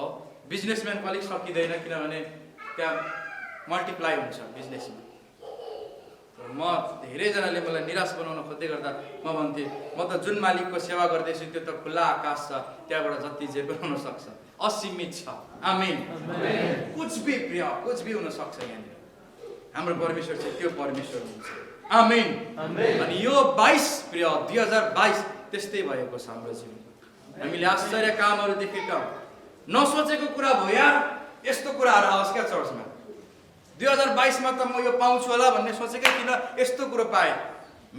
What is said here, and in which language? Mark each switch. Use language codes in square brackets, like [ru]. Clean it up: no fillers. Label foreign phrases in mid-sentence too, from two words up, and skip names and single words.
[ne] बिजनेसम्यानको अलिक सकिँदैन, किनभने त्यहाँ मल्टिप्लाई हुन्छ बिजनेसमा। म धेरैजनाले मलाई निराश बनाउन खोज्दै गर्दा म भन्थेँ म त जुन मालिकको सेवा गर्दैछु त्यो त खुल्ला आकाश छ, त्यहाँबाट जति जे बनाउन सक्छ, असीमित छ। आमीन। [hi] कुछ भी [ne] प्रिय, [hi] कुछ भी [ne] हुन सक्छ यहाँनिर। हाम्रो परमेश्वर चाहिँ त्यो परमेश्वर हुनुहुन्छ। आमीन। अनि यो 22 प्रिय 2022 त्यस्तै भएको छ हाम्रो जीवनमा। हामीले आश्चर्य कामहरू देखेका, नसोचेको कुरा भयो यार, यस्तो कुराहरू आओस् क्या चर्चमा। 2022 मा त म यो पाउँछु होला भन्ने सोचेकै किन यस्तो कुरो पाएँ।